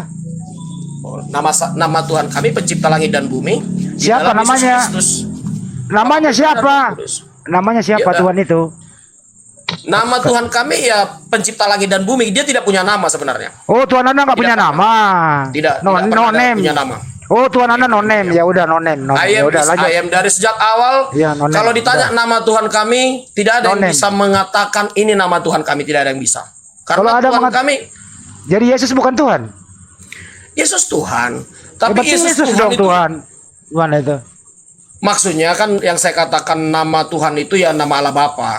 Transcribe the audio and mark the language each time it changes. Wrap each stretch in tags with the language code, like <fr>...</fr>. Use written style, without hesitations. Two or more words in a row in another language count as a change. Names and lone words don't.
<id>Nama Tuhan kami pencipta langit dan bumi. Di Siapa dalam Yesus namanya? Kristus. Namanya Bapa, Putra, dan siapa? Roh Kudus. Namanya siapa Ya, Tuhan itu? Nama Tuhan kami ya pencipta langit dan bumi. Dia tidak punya nama sebenarnya. Oh, Tuhan Anda nggak punya Tidak nama. Tidak, No, tidak no pernah ada name. punya nama. Oh, Tuhan Anda</id> <en>no name.</en> <id>Ya udah</id> <en>no name. No name.</en> <id>I Ya am, udah lanjut.</id> <en>I am</en> <id>dari sejak awal. Iya,</id> <en>no name.</en> <id>Kalau ditanya nama Tuhan kami, tidak ada No yang name. bisa mengatakan ini nama Tuhan kami. Tidak ada yang bisa. Kalau Karena ada Tuhan kami, Jadi Yesus bukan Tuhan. Yesus Tuhan. Ya, Tapi berarti Yesus Yesus Tuhan dong itu, Tuhan. Tuhan itu. maksudnya kan yang saya katakan nama Tuhan itu ya nama Allah Bapa.</id>